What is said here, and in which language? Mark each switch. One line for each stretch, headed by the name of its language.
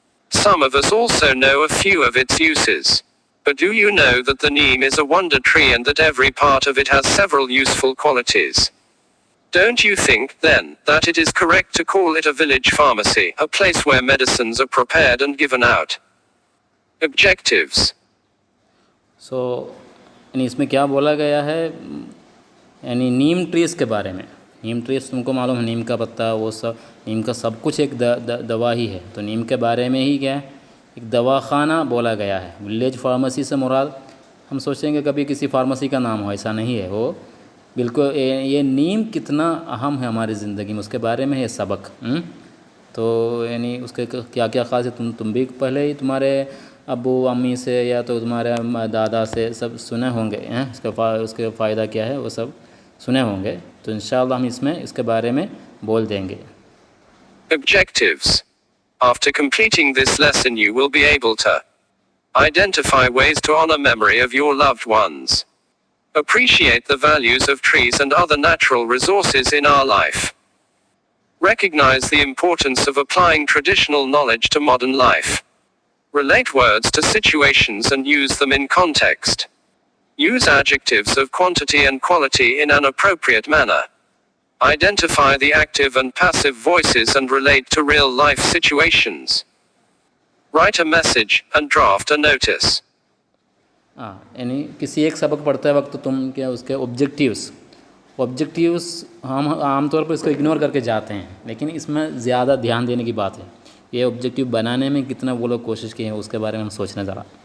English: Some of us also know a few of its uses. But do you know that the neem is a wonder tree and that every part of it has several useful qualities? Don't you think, then, that it is correct to call it a village pharmacy, a place where medicines are prepared and given out? Objectives.
Urdu: So یعنی اس میں کیا بولا گیا ہے، یعنی نیم trees کے بارے میں. نیم ٹریز تم کو معلوم ہے، نیم کا پتہ وہ سب، نیم کا سب کچھ ایک دوا ہی ہے. تو نیم کے بارے میں ہی کیا ہے، ایک دواخانہ بولا گیا ہے. ولیج فارمیسی سے مراد ہم سوچیں گے کبھی کسی فارمیسی کا نام ہو، ایسا نہیں ہے. وہ بالکل یہ نیم کتنا اہم ہے ہماری زندگی میں، اس کے بارے میں ہے سبق. تو یعنی اس کے کیا کیا خاص ہے، تم بھی پہلے ہی تمہارے ابو امی سے یا تو تمہارے دادا سے سب سنے ہوں گے. اس کے فائدہ کیا ہے وہ سب سنے ہوں گے. تو انشاءاللہ ہم اس کے بارے میں بول دیں گے.
English: Objectives. After completing this lesson, you will be able to identify ways to honor memory of your loved ones, appreciate the values of trees and other natural resources in our life, recognize the importance of applying traditional knowledge to modern life, relate words to situations and use them in context. Use adjectives of quantity and quality in an appropriate manner. Identify the active and passive voices and relate to real-life situations. Write a message and draft a notice.
Urdu: یعنی کسی ایک سبق پڑھتے وقت تم کیا اس کے objectives ہم عام طور پر اس کو اگنور کر کے جاتے ہیں، لیکن اس میں زیادہ دھیان دینے کی بات ہے. یہ آبجیکٹیو بنانے میں کتنا وہ لوگ کوشش کی ہیں اس کے بارے میں ہم سوچنا ذرا.